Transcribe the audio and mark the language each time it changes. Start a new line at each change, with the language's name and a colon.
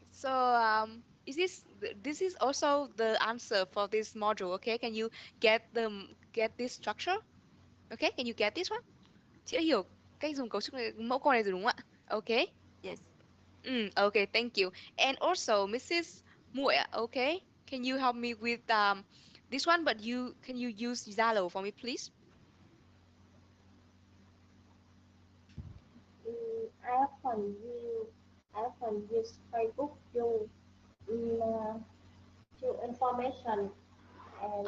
English: So, is this is also the answer for this module? Okay, can you get this structure? Okay, can you get this one?
Vietnamese: Chị đã hiểu cách dùng cấu trúc này, mẫu câu này rồi đúng không ạ?
English: Okay. Yes. Okay, thank you. And also, Mrs. Muội, okay, can you help me with this one? But can you use Zalo for me, please? I often use Facebook to information and